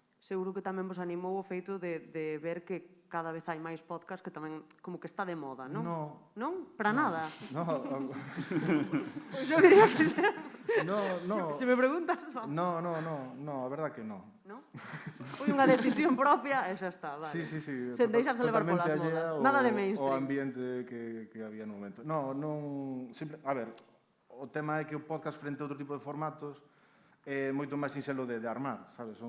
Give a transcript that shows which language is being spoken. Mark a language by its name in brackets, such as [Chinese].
[Galician] Seguro que tamén vos animou o feito de ver que cada vez hai máis podcast que tamén como que está de moda, non? Non? Para nada? Pois eu diría que sí. Se me preguntas, [Spanish] no, a verdad que no. [Galician] Non? Foi unha decisión propia e xa está, vale. Sí. Sen deixarse levar polas modas. Nada de mainstream. O ambiente que había no momento. A ver, o tema é que o podcast frente a outro tipo de formatos é moito máis sinxelo de armar, sabes?